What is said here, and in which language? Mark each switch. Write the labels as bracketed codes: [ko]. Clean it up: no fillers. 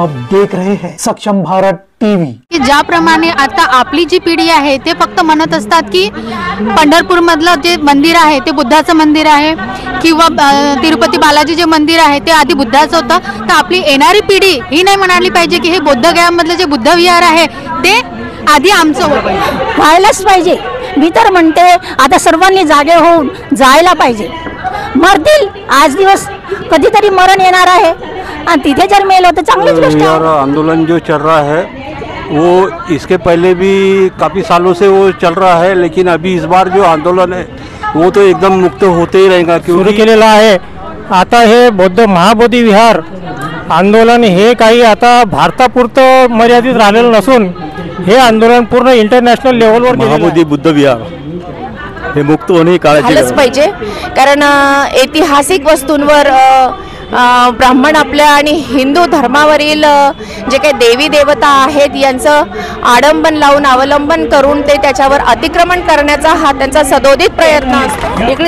[hi] देख रहे हैं सक्षम भारत टीव्ही। [mr] ज्याप्रमाणे आता आपली जी पिढी आहे ते फक्त म्हणत असतात की पंढरपूर मधलं जे मंदिर आहे ते बुद्धाचं मंदिर आहे किंवा तिरुपती बालाजी जे मंदिर आहे ते आधी बुद्धाचं होतं, तर आपली येणारी पिढी ही नाही म्हणाली पाहिजे की हे बोद्धगयामधलं जे बुद्ध विहार आहे ते आधी आमचं व्हायलाच पाहिजे। मी तर म्हणते आता सर्वांनी जागे होऊन जायला पाहिजे। मरतील आज दिवस कधीतरी मरण येणार आहे आणि तिथे जर मेलो तर चांगलीच गोष्ट आहे। [hi] आंदोलन जो चल रहा है वो इसके पहले भी काफ़ी सालों से वो चल रहा है, लेकिन अभी इस बार जो आंदोलन है वो तो एकदम मुक्त होते ही रहेगा। [mr] सुरू केलेला आहे आता हे बौद्ध महाबोधी विहार आंदोलन हे काही आता भारतापुरतं मर्यादित राहिलेलं नसून हे आंदोलन पूर्ण इंटरनॅशनल लेवलवर महाबोधी बुद्ध विहार हे मुक्त होणे काळाची पाहिजे, कारण ऐतिहासिक वस्तूंवर ब्राह्मण आपल्या आणि हिंदू धर्मावरील जे काही देवी देवता आहेत यांचं आडंबन लावून अवलंबन करून ते त्याच्यावर अतिक्रमण करण्याचा हा त्यांचा सदोदित प्रयत्न असतो।